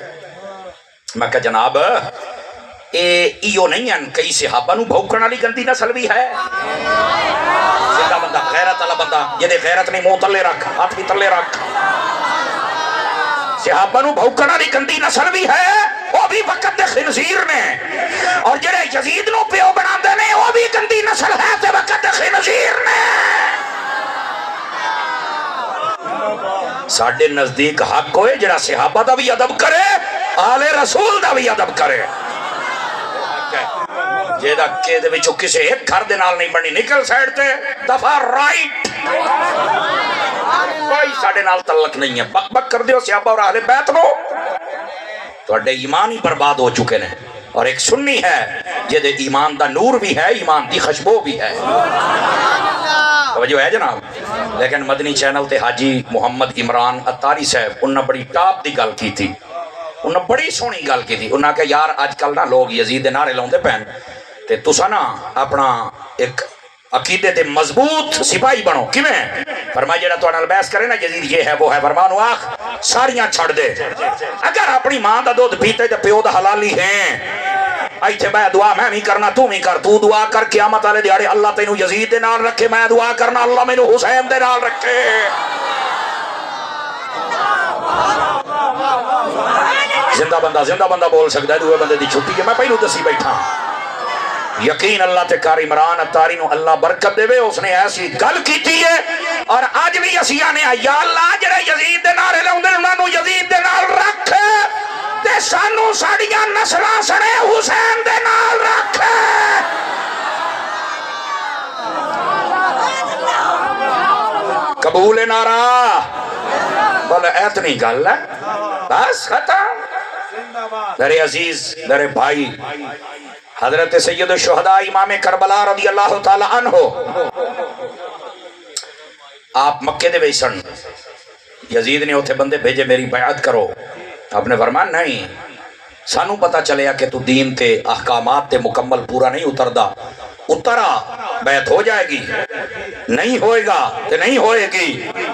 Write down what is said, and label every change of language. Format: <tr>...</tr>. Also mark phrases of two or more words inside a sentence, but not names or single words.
<pa>میں کہا جناب ایو نہیں ہیں کئی صحابہ نو بھوکن والی گندی نسل بھی ہے، زندہ بندہ غیرت والا بندہ جدے غیرت نہیں منہ تلے رکھ ہاتھ بھی تلے رکھ صحابہ نو بھوکنا دی گندی نسل بھی ہے، وہ بھی وقت دے خنزیر نے، اور جڑے یزید نو پیو بنا دے نے وہ بھی گندی نسل ہے تے وقت دے خنزیر نے۔ ساڈے نزدیک حق ہوئے جڑا صحابہ دا بھی ادب کرے، آل رسول دا بھی ادب کرے، جیدہ کہ دے وچوں کسے ایک گھر دے نال نہیں بنی، نکل سائڈ تے دفعہ رائٹ، کوئی ساڑھے نال تعلق نہیں ہے۔ بک بک کر دیو صحابہ اور اہل بیت نو تو اڈے ایمان ہی برباد ہو چکے نے، اور ایک سنی ہے جیدے ایمان دا نور بھی ہے، ایمان دی خوشبو بھی ہے، توجہ ہے جناب۔ لیکن مدنی چینل تے حاجی محمد عمران اتاری صاحب انہاں بڑی ٹاپ دی گل کی تھی، انہاں بڑی سونی گل کی تھی، انہاں کہ یار آج کل نا لوگ یزید دے نعرے لاؤندے پین تے تساں نا اپنا ایک عقیدے تے مضبوط سپاہی بنو، کیویں؟ فرمایا جڑا تہاڈے نال بحث کرے نا یزید یہ ہے وہ ہے، فرمان آخ ساریاں چھڑ دے، اگر اپنی ماں دا دودھ پیتے تے پیو دا حلالی ہیں ایتھے میں دعا میں بھی کرنا تو بھی کر، تو دعا کر قیامت والے دیہاڑے اللہ تینو یزید دے نال رکھے، میں دعا کرنا اللہ مینو حسین دے نال رکھے۔ زندہ بندہ بول سکتا ہے، دوے بندے دی چھٹی ہے، میں پہلو دسی بیٹھا۔ یقین اللہ تے کار عمران اتاری نو اللہ برکت دے وے، اس نے ایسی گل کیتی ہے، اور آج بھی اسیاں نے یا اللہ جڑے یزید دے نعرے لاؤندے انہاں نو یزید دے نال رکھ تے سانو ساڈیاں نسلاں سنے حسین دے نال رکھ۔ قبول نعرہ بولے اتنی گل ہے بس ختم۔ میرے عزیز میرے بھائی حضرت سید الشہداء امام کربلا رضی اللہ تعالی عنہ آپ مکے دے ویسن، یزید نے اتھے بندے بھیجے میری بیعت کرو، آپ نے فرمایا نہیں، سانو پتا چلیا کہ تو دین تے احکامات تے مکمل پورا نہیں اتردا، اترا بیعت ہو جائے گی، نہیں ہوئے گا تے نہیں ہوئے گی۔</pa>